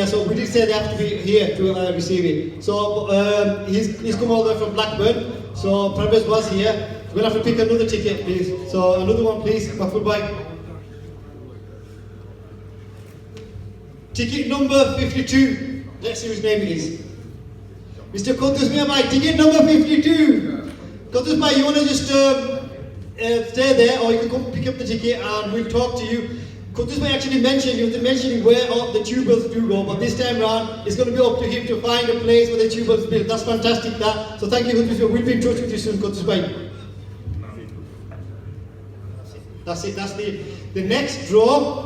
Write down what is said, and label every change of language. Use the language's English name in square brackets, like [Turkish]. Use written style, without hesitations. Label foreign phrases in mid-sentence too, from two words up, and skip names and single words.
[English] So we did say they have to be here to receive it. So he's come all the way from Blackburn. So Parvez was here. We'll have to pick another ticket, please. So another one, please. Mahfoud Bhai. Ticket number 52. Let's see whose name it is. Mr. Kontestants Miah, ticket number 52. Kontestants Miah, you want to just stay there, or you can come pick up the ticket and we'll talk to you. Because this actually mentioned, he was mentioning where all the tubers do go, but this time round, it's going to be up to him to find a place where the tubers build. That's fantastic, that. So thank you, we'll be in touch with you soon, Kutusbai. That's it, that's the next draw.